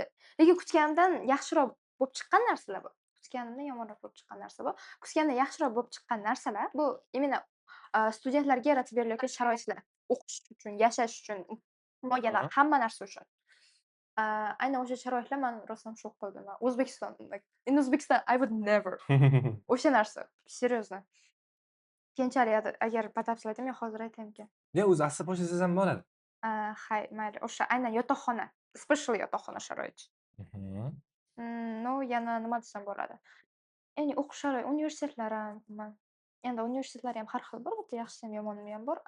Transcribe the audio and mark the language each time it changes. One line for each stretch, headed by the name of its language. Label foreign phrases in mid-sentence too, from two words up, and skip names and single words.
Uzbek: Lekin kutganimdan yaxshiroq bo'lib chiqqan narsalar bor. Kutganimdan yomonroq bo'lib chiqqan narsa bor. Kutganimdan yaxshiroq bo'lib chiqqan narsalar bu imенно studentlarga yaratib berilayotgan sharoitlar. O'qish uchun, yashash uchun, mo'ljallar, Mhm. hamma narsa uchun. Aynan o'sha sharoitlar mani rostdan shok qildi. O'zbekiston,
English: like in Uzbekistan I would never.
Uzbek: O'sha narsa, серьезно. Keyinchalik agar batafsil aytaymi yo hozir aytaymikan? Ya, o'zi asli boshlasangiz ham bo'ladi. Hay, mayli. O'sha aynan yotoqxona, special yotoqxona sharoiti. Mhm. Ну, yana nima desam bo'ladi? Ya'ni o'qish universitetlar ham, endi universitetlar ham har xil bor, bitta yaxshisi ham, yomoni ham bor.